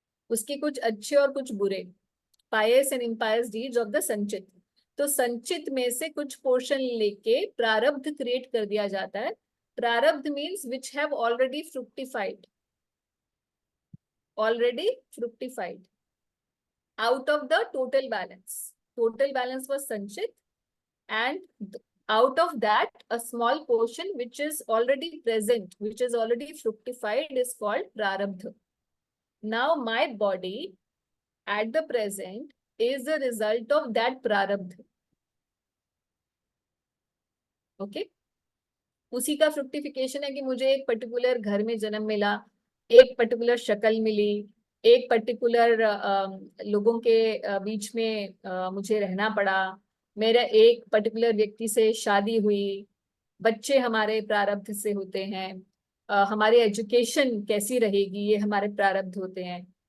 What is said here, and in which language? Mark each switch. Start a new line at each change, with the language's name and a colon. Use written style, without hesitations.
Hindi: उसके कुछ अच्छे और कुछ बुरे,
English: Pious and impious deeds of the sanchit.
Hindi: तो संचित में से कुछ पोर्शन लेके प्रारब्ध क्रिएट कर दिया जाता है।
English: Prarabdha means which have already fructified, already fructified out of the total balance. Total balance was sanchit, and out of that a small portion which is already present, which is already fructified, is called prarabdha. Now my body at the present is the result of that prarabdha.
Hindi: Okay, उसी का फ्रुक्टिफिकेशन है कि मुझे एक particular घर में जन्म मिला, एक पर्टिकुलर शक्ल मिली, एक पर्टिकुलर लोगों के बीच में मुझे रहना पड़ा, मेरा एक पर्टिकुलर व्यक्ति से शादी हुई, बच्चे हमारे प्रारब्ध से होते हैं, हमारी एजुकेशन कैसी रहेगी ये हमारे प्रारब्ध होते हैं।